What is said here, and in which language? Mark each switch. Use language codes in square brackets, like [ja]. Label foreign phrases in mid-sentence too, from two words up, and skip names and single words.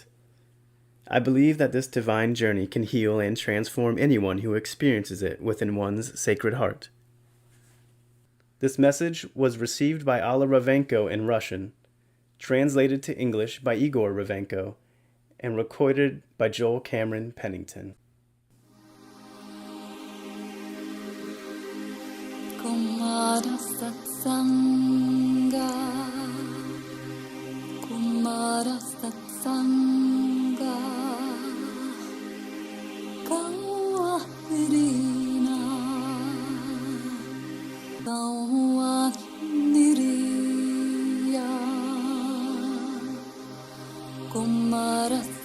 [en] I believe that this divine journey can heal and transform anyone who experiences it within one's sacred heart. This message was received by Alla Ravenko in Russian, translated to English by Igor Ravenko, and recorded by Joel Cameron Pennington. Kumara Satsanga, Kumara Satsanga, Kawairina, Kawairiya, Kumara